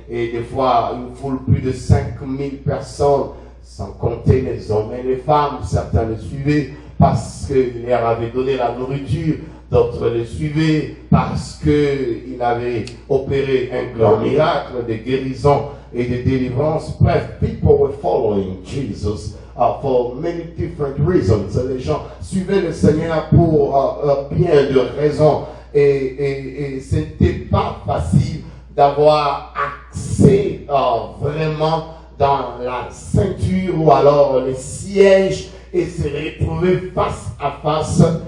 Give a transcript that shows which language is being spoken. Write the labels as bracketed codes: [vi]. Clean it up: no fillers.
[fr] Et des fois, une foule plus de 5000 personnes, sans compter les hommes et les femmes. Certains le suivaient parce qu'il leur avait donné la nourriture. D'autres le suivaient parce qu'il avait opéré un grand miracle de guérison et de délivrance. [en] Bref, people were following Jesus for many different reasons. [fr] Les gens suivaient le Seigneur pour bien de raisons. Et ce n'était pas facile d'avoir accès vraiment dans la ceinture ou alors les sièges et se retrouver face à face